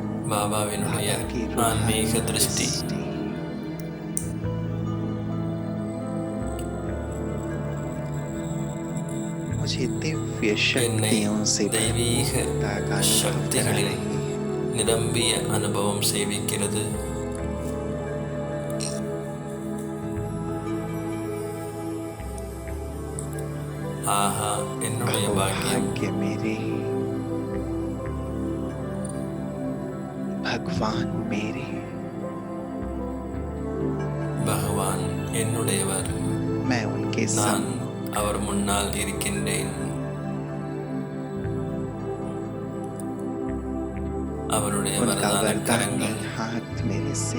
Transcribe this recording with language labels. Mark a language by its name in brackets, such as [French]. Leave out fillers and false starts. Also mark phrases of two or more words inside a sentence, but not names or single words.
[Tamil] பாபாவினுடைய [Hindi] बाबा की रूहानी [Tamil] ஆன்மீக திருஷ்டி [Hindi] दृष्टि मुझे दिव्य [Tamil] என்னை [Hindi] शक्तियों से [Tamil] தெய்வீக [Hindi] भरपूरता का अनुभव करा [Tamil] சக்திகளில் [Hindi] रही है। [Tamil] நிரம்பிய அனுபவம் செய்விக்கிறது. ஆஹா, என்னுடைய [Hindi] अहो [Tamil] பாக்கியம். [Hindi] भाग्य मेरे, भगवान मेरे, [Tamil] பகவான் என்னுடையவர். [Hindi] मैं उनके [Tamil] நான் [Hindi] सम्मुख [Tamil] அவர் முன்னால் இருக்கின்றேன். அவருடைய [Hindi] उनका [Tamil] வரதான [Hindi] वरदानी [Tamil] கரங்கள் [Hindi] हाथ मेरे सिर